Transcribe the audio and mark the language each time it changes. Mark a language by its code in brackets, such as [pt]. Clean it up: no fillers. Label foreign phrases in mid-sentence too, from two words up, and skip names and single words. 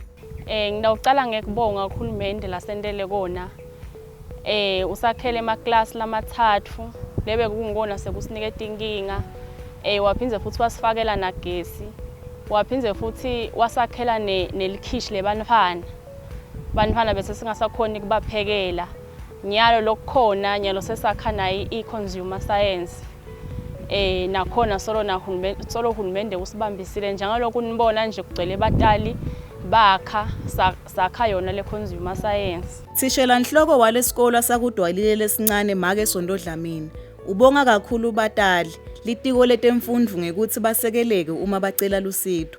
[ss] Ngidawucala ngekubonga uhulumende lasendele kona usakhele emaklasi lamathathu lebe kungona sekusiniketa inkinga waphinze futhi wasifakela nagesi waphinze futhi wasakhela nelikhishi lebantfwana bese singasakhoni kubaphekela nyalo lokukhona nyalo sesakha nayo i- [en] consumer science [ss] nakhona solo hulumende usibambisile njengaloku nibona nje kugcwele batali bakha sakha yona le [en] consumer science. [ss] Thishela Nhloko walesikole sakudwalile lesincane make Sondo Dlamini ubonga kakhulu batali litiko letemfundvo ngekuthi basekeleke uma bacela lusido.